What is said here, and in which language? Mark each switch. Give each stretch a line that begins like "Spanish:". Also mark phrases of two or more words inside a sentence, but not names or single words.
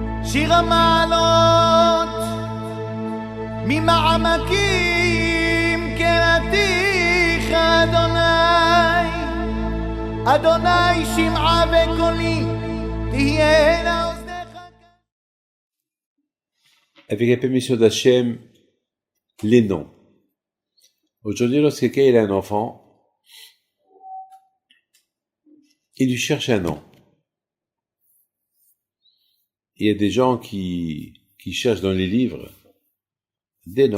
Hebrew: שיר המעלות ממעמקים קראתיך אדוני אדוני שמעה וקולי תהיינה אוזניך.
French: Avec la permission d'Hachem, les noms. Aujourd'hui, lorsque quelqu'un a un enfant, il lui cherche un nom. Il y a des gens qui cherchent dans les livres des noms.